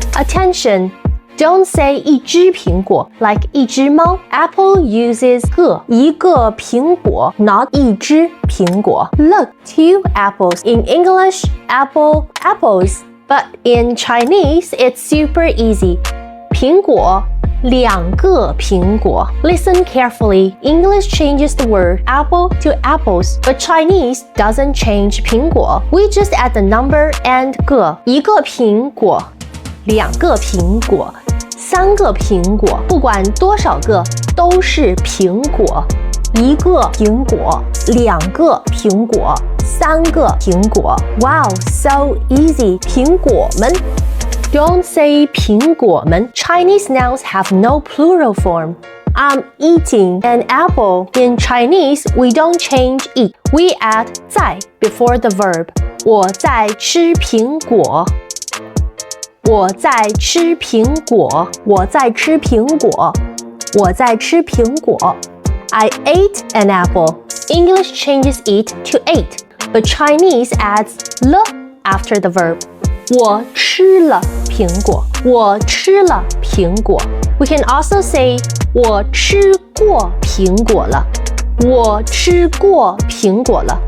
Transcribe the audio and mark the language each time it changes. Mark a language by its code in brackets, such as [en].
[en] Attention.Don't say [zh] 一只苹果 [en] like [zh] 一只猫. [en] Apple uses [zh] 个一个苹果 [en] not [zh] 一只苹果. [en] Look, 2 apples. In English, apple, apples. But in Chinese, it's super easy. [zh] 苹果两个苹果. [en] Listen carefully. English changes the word apple to apples, but Chinese doesn't change 苹果. We just add the number and 个. [zh] 一个苹果两个苹果3个苹果，不管多少个都是苹果。一个苹果，两个苹果，3个苹果。 [en] Wow, so easy. [zh] 苹果们。 [en] Don't say [zh] 苹果们。 [en] Chinese nouns have no plural form. I'm eating an apple. In Chinese, we don't change eat. We add 在 before the verb. [zh] 我在吃苹果。我在吃苹果，我在吃苹果，我在吃苹果。 [en] I ate an apple. English changes eat to ate, but Chinese adds le after the verb. [zh] 我吃了苹果，我吃了苹果。 We can also say 我吃过苹果了，我吃过苹果了。